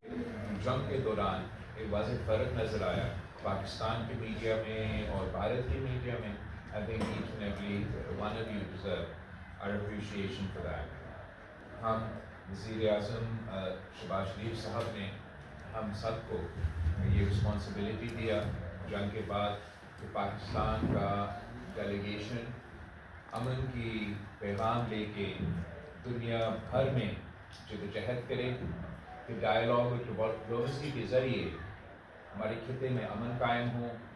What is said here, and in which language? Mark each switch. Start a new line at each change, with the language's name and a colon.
Urdu: جنگ کے دوران ایک واضح فرق نظر آیا پاکستان کے میڈیا میں اور بھارت کے میڈیا میں.
English: I think each and every one of you deserve our appreciation for that.
Urdu: ہم وزیر اعظم شہباز شریف صاحب نے ہم سب کو یہ رسپانسبلٹی دیا جنگ کے بعد کہ پاکستان کا ڈیلیگیشن امن کی پیغام لے کے دنیا بھر میں جدوجہد کرے کہ ڈائیلاگ اور ڈپلومیسی کے ذریعے ہمارے خطے میں امن قائم ہو.